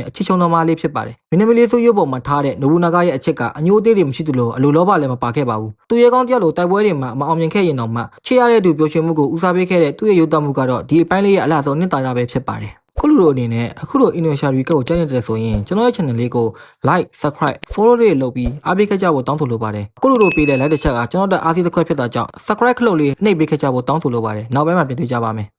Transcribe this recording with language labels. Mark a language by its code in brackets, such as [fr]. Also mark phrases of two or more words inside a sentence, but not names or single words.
[my] တဲ့အချစ်ချုံတော်မလေးဖြစ်ပါတယ်။မင်းသမီးလေးစုရုပ်ပေါ်မှာထားတဲ့နိုဘူးနာဂရဲ့အချစ်ကအညိုးသေးတွေမရှိသလိုအလိုလောဘလည်းမပါခဲ့ပါဘူး။သူရဲကောင်းတယောက်လိုတိုက်ပွဲတွေမှာမအောင်မြင်ခဲ့ရင်တော့မှချစ်ရတဲ့သူပျော်ရွှင်မှုကိုဦးစားပေးခဲ့တဲ့သူ့ရဲ့ရုပ်သမှုကတော့ဒီအပိုင်းလေးရဲ့အလားဆုံးနှစ်သာရပဲဖြစ်ပါတယ်။ခုလိုအနေနဲ့အခုလို Indonesia Recap ကိုကြိုက်နေတဲ့ဆိုရင်ကျွန်တော်ရဲ့ channel လေးကို [en] like subscribe follow [my] လေးလုပ်ပြီးအားပေးခဲ့ကြဖို့တောင်းဆိုလိုပါတယ်အခုလိုပေးတဲ့ like တစ်ချက်ကကျွန်တော်တို့အားစီးတစ်ခွက်ဖြစ်တာကြောင့် subscribe ခလုတ်လေးနှိပ်ပေးခဲ့ကြဖို့တောင်းဆိုလိုပါတယ်နောက်ပိုင်းမှာပြန်တွေ့ကြပါမယ်